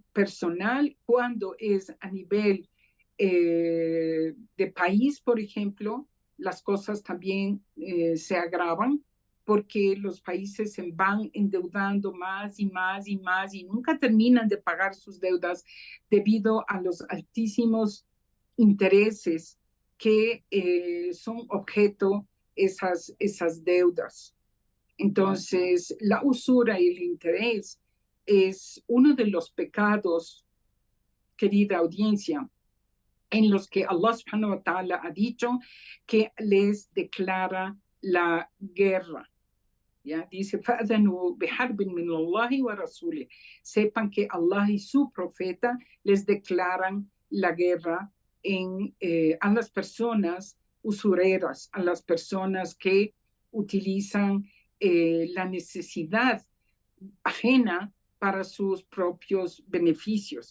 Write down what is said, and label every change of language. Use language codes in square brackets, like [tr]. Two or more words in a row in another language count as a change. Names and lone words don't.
[es] personal, cuando es a nivel de país, por ejemplo, las cosas también se agravan porque los países se van endeudando más y más y más y nunca terminan de pagar sus deudas debido a los altísimos intereses que son objeto esas deudas. Entonces, la usura y el interés es uno de los pecados, querida audiencia, en los que Allah [ar] سبحانه وتعالى [es] ha dicho que les declara la guerra. ¿Ya? Dice, [ar] فَأَذَنُوا بِحَرْبٍ مِّنَ اللَّهِ وَرَسُولِهِ. [es] Sepan que Allah y su profeta les declaran la guerra a las personas usureras, a las personas que utilizan la necesidad ajena para sus propios beneficios.